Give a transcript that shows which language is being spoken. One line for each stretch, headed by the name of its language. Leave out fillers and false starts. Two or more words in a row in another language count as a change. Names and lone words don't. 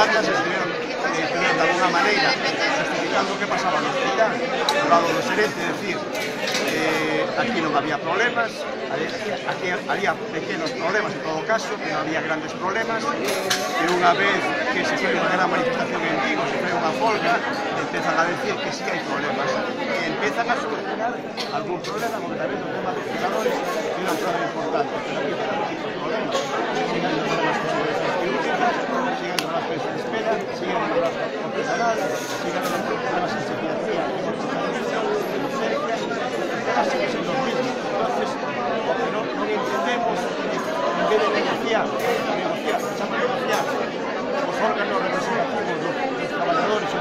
Galician: datas estuvieron de alguna maneira justificando o que pasaba no hospital, do lado do xerente, decir, aquí non había problemas, aquí había pequenos problemas en todo caso, que non había grandes problemas, e unha vez que se foi unha gran manifestación en Vigo, se foi unha folga, empezan a decir que sí hai problemas, e empezan a solucionar algún problema, como tamén o tema dos cuidadores, que era un problema importante,
Spanish: pero aquí tenemos muchos problemas, siguen los problemas con seguridades quirúrgicas, siguen los pensiones de espera, siguen los problemas con personal, siguen los problemas en psiquiatría, sigue siendo lo mismo. Entonces, lo que no entendemos en vez de negociar, los órganos representativos los trabajadores y